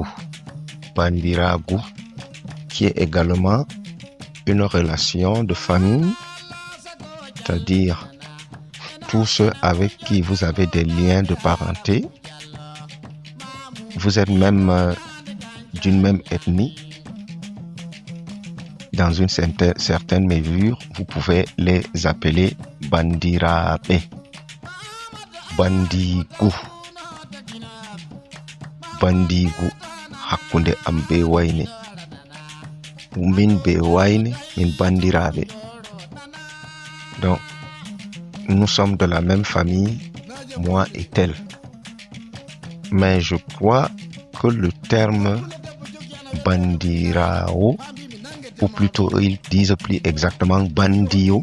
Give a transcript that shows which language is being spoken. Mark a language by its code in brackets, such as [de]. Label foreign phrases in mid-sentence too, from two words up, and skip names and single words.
[fr] Bandiragu, qui est également une relation de famille, c'est-à-dire tous ceux avec qui vous avez des liens de parenté. Vous êtes même d'une même ethnie. Dans une certaine mesure, vous pouvez les appeler Bandirabe, Bandigu, Bandigu, [ff] Hakunde Ambe Waine, Min Be Waine, Min Bandirabe. [fr] Donc, nous sommes de la même famille, moi et tel. Mais je crois que le terme Bandirao, ou plutôt ils disent plus exactement Bandio.